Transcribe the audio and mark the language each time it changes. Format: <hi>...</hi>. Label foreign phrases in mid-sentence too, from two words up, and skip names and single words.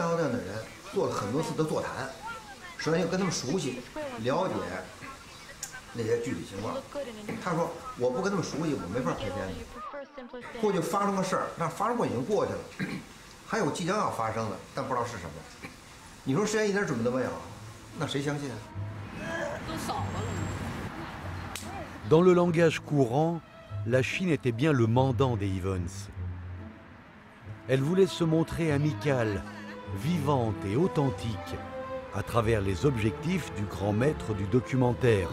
<zh>药店的人做了很多次的座谈，首先要跟他们熟悉，了解那些具体情况。他说我不跟他们熟悉，我没法拍片子。过去发生个事儿，那发生过已经过去了，还有即将要发生的，但不知道是什么。你说实在一点准备都没有，那谁相信啊？都少了。</zh> <fr>Dans le langage courant, la Chine était bien le mandant des Evans. Elle voulait se montrer amicale, vivante et authentique à travers les objectifs du grand maître du documentaire.</fr>